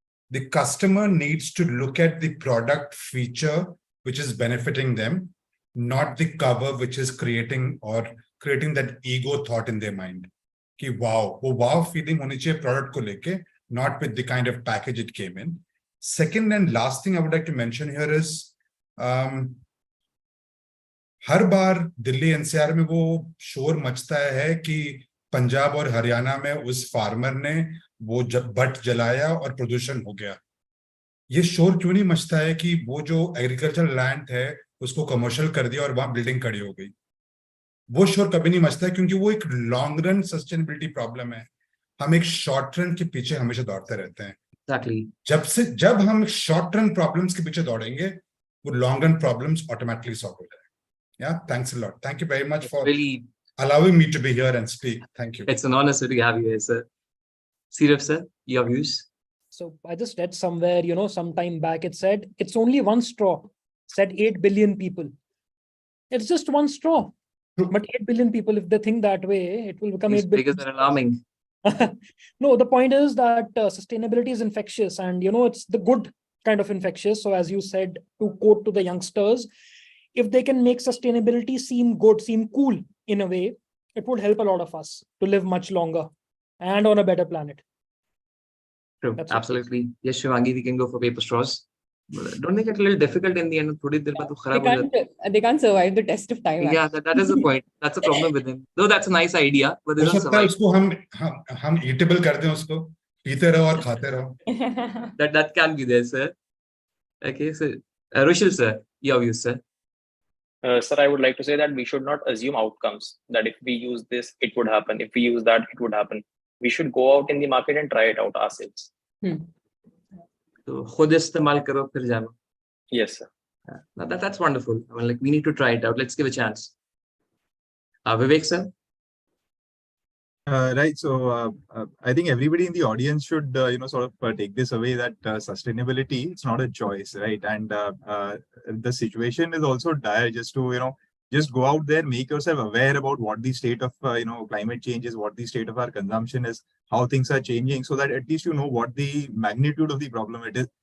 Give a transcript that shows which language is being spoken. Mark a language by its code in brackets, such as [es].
[en] The customer needs to look at the product feature which is benefiting them, not the cover which is creating that ego thought in their mind. [hi] Ki wow, wo wow feeling honi chahiye product ko leke, [en] not with the kind of package it came in. Second and last thing I would like to mention here is [hi] हर bar Delhi NCR में वो शोर मचता है कि पंजाब और हरियाणा में उस farmer ने वो बट जलाया और प्रदूषण हो गया. ये शोर क्यों नहीं मचता है कि वो जो एग्रीकल्चर लैंड है उसको कमर्शियल कर दिया और वहां बिल्डिंग खड़ी हो गई? वो शोर कभी नहीं मचता है क्योंकि वो एक लॉन्ग रन सस्टेनेबिलिटी प्रॉब्लम है. हम एक शॉर्ट रन के पीछे हमेशा दौड़ते रहते हैं. [en] Exactly. [hi] जब हम शॉर्ट रन प्रॉब्लम्स के पीछे दौड़ेंगे, वो long run problems automatically solve हो जाएंगे. [en] Yeah, thanks a lot. Thank you very much for allowing me to be here and speak. Thank you. It's an honor to have you here, sir. Siraf, sir, your views? So I just read somewhere, some time back, it said, it's only one straw, said 8 billion people. It's just one straw. But 8 billion people, if they think that way, it will become 8 billion. Figures are alarming. No, the point is that sustainability is infectious, and, it's the good kind of infectious. So as you said, to quote to the youngsters, if they can make sustainability seem good, seem cool in a way, it would help a lot of us to live much longer and on a better planet. True, That's it. absolutely. Yes, Shivangi, we can go for paper straws. Don't make it a little difficult in the end. [hi] थोड़ी देर बाद वो खराब हो जाता है. [en] They can't survive the test of time. Yeah, that is the point. That's the problem with them. Though that's a nice idea, but they [hi] हो [en] don't [hi] सकता है [en] survive. [hi] उसको हम eatable कर दें उसको, पीते रहो और खाते रहो. [en] That can be there, sir. Okay, so Rushil, sir, your views, sir. Sir, I would like to say that we should not assume outcomes, that if we use this, it would happen. If we use that, it would happen. We should go out in the market and try it out ourselves. So [hi] खुद इस्तेमाल करो फिर जानो. [en] Yes, sir. That's wonderful. I mean, like, we need to try it out. Let's give a chance. Vivek, sir. Right. So I think everybody in the audience should, sort of take this away that sustainability, it's not a choice, right? And the situation is also dire. Just to, just go out there, make yourself aware about what the state of, climate change is, what the state of our consumption is, how things are changing, so that at least you know what the magnitude of the problem it is.